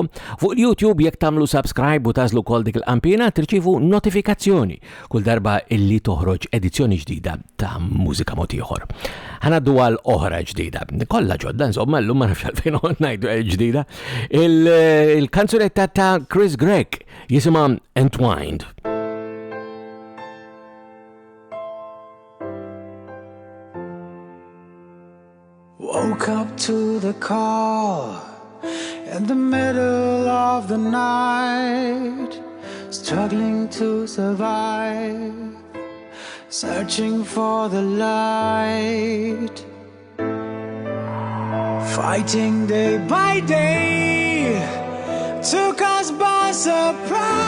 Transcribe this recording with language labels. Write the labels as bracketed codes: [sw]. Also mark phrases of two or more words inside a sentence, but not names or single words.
[mt] Fuq il-YouTube jekk tagħmlu subscribe u tażlu wkoll dik il-qampina tirċievu notifikazzjoni kull darba illi toħroġ edizzjoni ġdida ta' Mużika Mod Ieħor. Ħanaddu għal oħra ġdida. Kollha ġodda insomma llum ma nafx għalfejn ngħidu ġdida. Il-kanzunetta ta' Chris Gregg jisimha Entwined. [en] Woke up to the call in the middle of the night, struggling to survive, searching for the light, fighting day by day, took us by surprise.